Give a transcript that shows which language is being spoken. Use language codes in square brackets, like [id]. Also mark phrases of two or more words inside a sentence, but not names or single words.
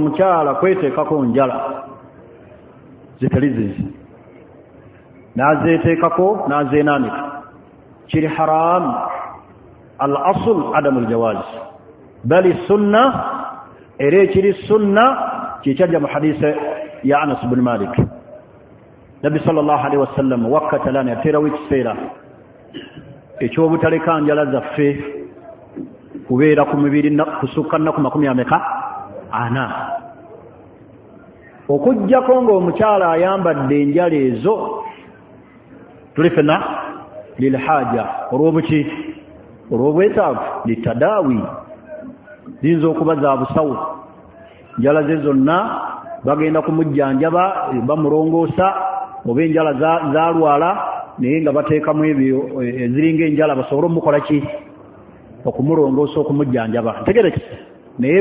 [lg] mukyala kweteekako njala zitali zizi nazeeteekako nazeenaanika kiri [ar] حرام ال أصل عدم الجواز [lg] bali sunna era ekiri sunna kikyajja mu hadise ya Anas bin Malik Nabi sallallahu alaihi wasallam [ar] وقت لنا [lg] yateerawo ekiseera ekyobutaleka njala zaffe kubeera ku mibiri kusukka nnaku 40 okujjako ng'omukyala ayambadde enjala ezo tuli fena lilhaja olw'obuki olw'obwetaavu litadaawi ziyinza okuba za busawo njala ze zonna bagenda kumujjanjaba bamulongoosa oba enjala zalwala naye nga bateekamu ebyo eziringa enjala basobole omukola ki okumulongoosa okumujjanjaba ntegerekese naye